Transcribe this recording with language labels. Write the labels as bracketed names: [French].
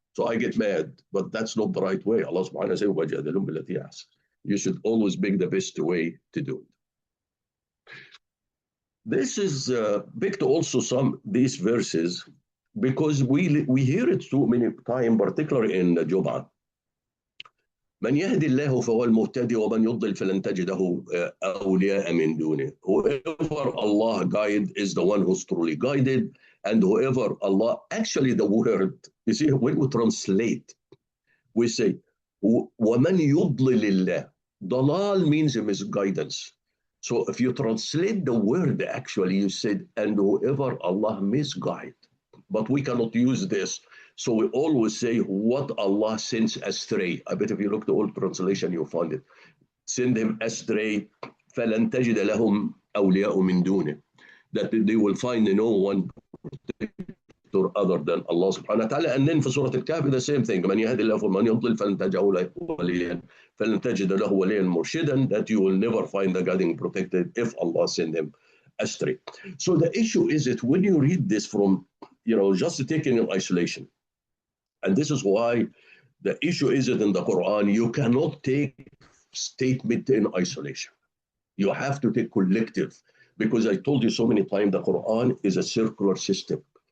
[English] So I get mad, but that's not the right way. Allah subhanahu wa ta'ala says, you should always pick the best way to do it. This is big to also these verses, because we hear it so many times, particularly in the Jum'ah. [Arabic] من يهدي الله فهو المهتدي ومن يضلل فلن تجد له أولياء من دونه. [English] Whoever Allah guide is the one who's truly guided, and whoever Allah, actually the word, you see, when we translate, we say [Arabic] ومن يضلل الله. [English] Dalal means misguidance. So if you translate the word, actually you said, and whoever Allah misguide. But we cannot use this. So we always say what Allah sends astray. I bet if you look at the old translation, you'll find it. Send him astray. [Arabic] فَلَنْ تَجِدَ لَهُمْ أَوْلِيَاءُ مِنْ دُونِهِ. [English] That they will find no one other than Allah subhanahu wa ta'ala. And then for Surah Al-Kahf, the same thing. [Arabic] من يهد الله فمن يضلل فلن تجد له وليا فلن تجد له وليا مرشدا, [English] that you will never find the guiding protected if Allah send him astray. So the issue is that when you read this from, just taking in isolation, and this is why the issue is that in the Quran, you cannot take statement in isolation. You have to take collective, because I told you so many times the Quran is a circular system.